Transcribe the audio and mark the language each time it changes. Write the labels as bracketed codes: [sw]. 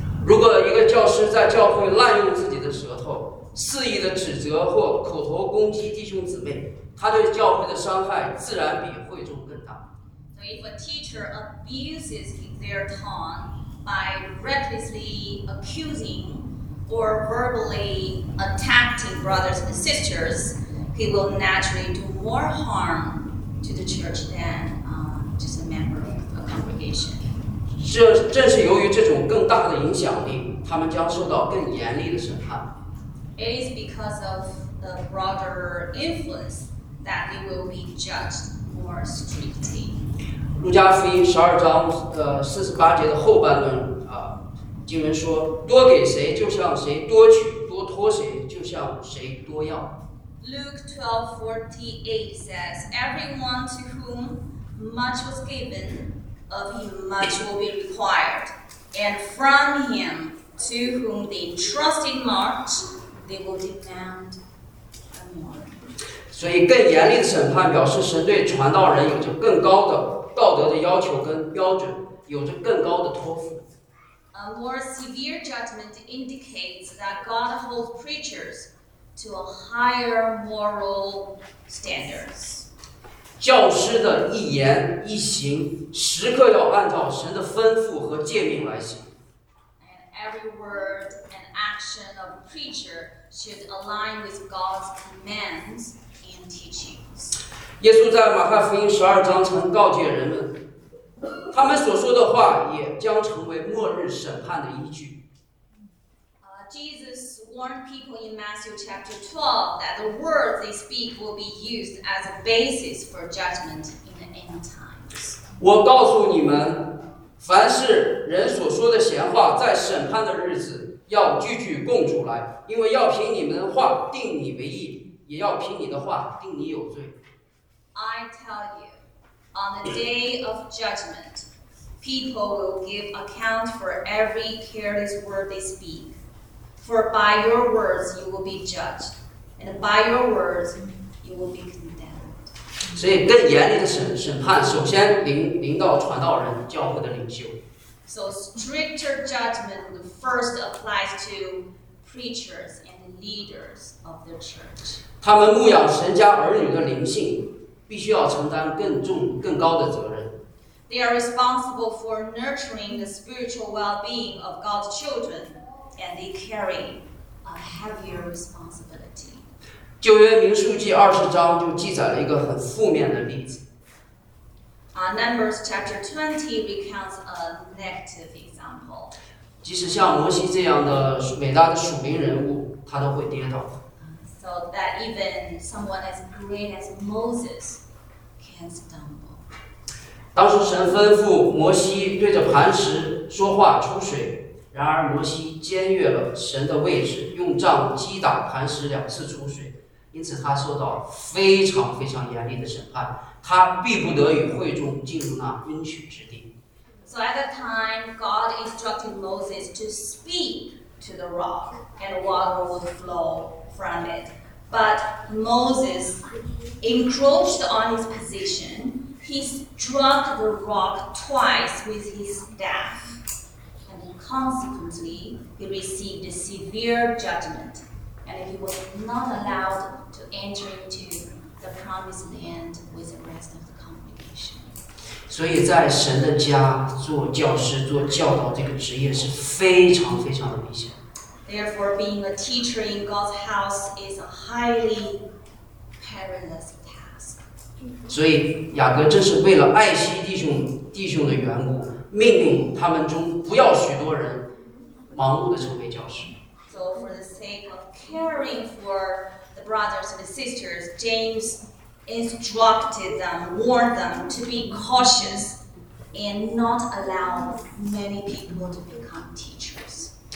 [zh] 如果一个教师在教会滥用自己的舌头，肆意的指责或口头攻击弟兄姊妹，他对教会的伤害自然比会众更大。 [en] So if a teacher abuses their tongue by recklessly accusing or verbally attacking brothers and sisters, he will naturally do more harm to the church than just a member of a congregation. [zh] 这正是由于这种更大的影响力，他们将受到更严厉的审判。 [en] It is because of the broader influence that they will be judged more strictly. [zh] 路加福音十二章四十八节的后半段经文说：“多给谁，就向谁多取；多托谁，就向谁多要。” [en] Luke 12:48 says, "Everyone to whom much was given. Of him much will be required, and from him to whom they trust in much, they will demand more. [zh] 所以，更严厉的审判表示神对传道人有着更高的道德的要求跟标准，有着更高的托付。 [en] A more severe judgment indicates that God holds preachers to a higher moral standards. [zh] 教师的一言一行时刻要按照神的吩咐和诫命来行。 [en] And every word and act action of a preacher should align with God's commands in teachings. [zh] 耶稣在马太福音十二章曾告诫人们，他们所说的话也将成为末日审判的依据。 [en] Jesus warned people in Matthew chapter 12 that the words they speak will be used as a basis for judgment in the end times. [zh] 我告诉你们，凡是人所说的闲话，在审判的日子要句句供出来，因为要凭你们的话定你为义，也要凭你的话定你有罪。 [en] I tell you, on the day of judgment, people will give account for every careless word they speak. For by your words you will be judged, and by your words you will be condemned. [zh] 所以更严厉的审判首先临到传道人、教会的领袖。 [en] So stricter judgment first applies to preachers and leaders of the church. [zh] 他们牧养神家儿女的灵性，必须要承担更高的责任。 [en] They are responsible for nurturing the spiritual well-being of God's children. And they carry a heavier responsibility. [zh] 旧约民数记二十章就记载了一个很负面的例子。 [en] Numbers chapter 20 recounts a negative example. [zh] 即使像摩西这样的伟大的属灵人物，他都会跌倒。 [en] So that even someone as great as Moses can stumble. [zh] 当时神吩咐摩西对着磐石说话出水。然而摩西僭越了神的位置，用杖击打磐石两次出水，因此他受到非常非常严厉的审判，他必不得与会众进入那应许之地。 [en] So at that time, God instructed Moses to speak to the rock, and water would flow from it. But Moses encroached on his position. He struck the rock twice with his staff. Consequently, he received a severe judgment, and he was not allowed to enter into the promised land with the rest of the congregation. [zh] 所以在神的家做教师、做教导这个职业是非常非常的危险。 [en] Therefore, being a teacher in God's house is a highly perilous task. [zh] 所以雅各正是为了爱惜弟兄的缘故。命令他们中不要许多人盲目的成为教师。 [en] So for the sake of caring for the brothers and sisters, James instructed them, warned them to be cautious and not allow many people to become teachers.